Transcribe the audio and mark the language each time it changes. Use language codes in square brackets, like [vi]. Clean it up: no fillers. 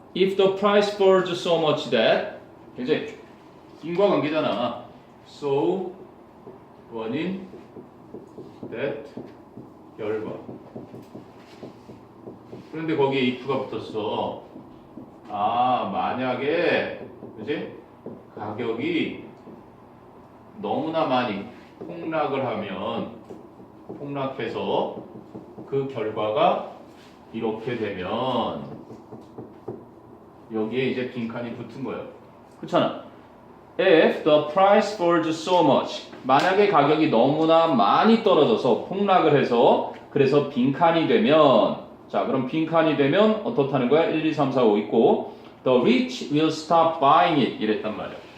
[en] If the price falls so much that [ko] 굉장히 인과관계잖아. [en] So 원인 that 결과. [ko] 그런데 거기에 if가 붙었어. 만약에 그지? 가격이 너무나 많이 폭락을 하면 폭락해서 그 결과가 이렇게 되면 여기에 이제 빈칸이 붙은 거예요. 그렇잖아. [en] If the price falls so much [ko] 만약에 가격이 너무나 많이 떨어져서 폭락을 해서 그래서 빈칸이 되면 자 그럼 빈칸이 되면 어떻다는 거야? [en] 1, 2, 3, 4, 5 있고 The rich will stop buying it [ko] 이랬단 말이야.